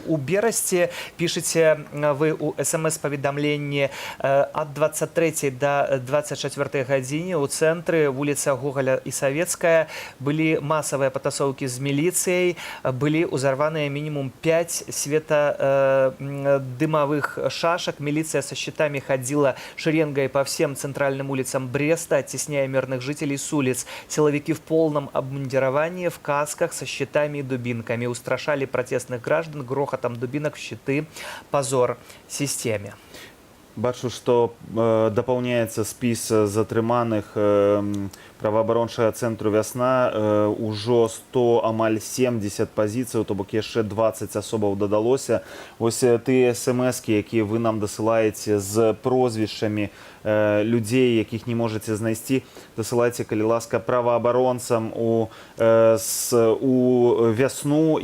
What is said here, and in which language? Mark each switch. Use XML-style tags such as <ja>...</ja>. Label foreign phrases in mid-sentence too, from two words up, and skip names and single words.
<be>У Берасці, пішыце вы у СМС-паведамленні, ад 23 да 24 гадзіне ў цэнтры вуліца Гоголя і Савецкая былі масавыя патасоўкі з міліцыяй, былі ўзарваныя мінімум 5 светадымавых шашак.</be> <ru>Милиция со щитами ходила шеренгой по всем центральным улицам Бреста, оттесняя мирных жителей с улиц. Силовики в полном обмундировании, в касках, со щитами и дубинками устрашали протестных граждан грохотом дубинок в щиты. Позор системе.</ru> <be>Бачу, што дапаўняецца спіс затрыманых праваабарончага цэнтру «Вясна». Ужо 100, амаль 70 пазіцыяў, то бок яшчэ 20 асобаў дадалося. Вось тыя смс-кі, якія вы нам дасылаеце з прозвішчамі людзей, якіх не можаце знайсці, дасылайце, калі ласка, праваабаронцам у «Вясну».</be>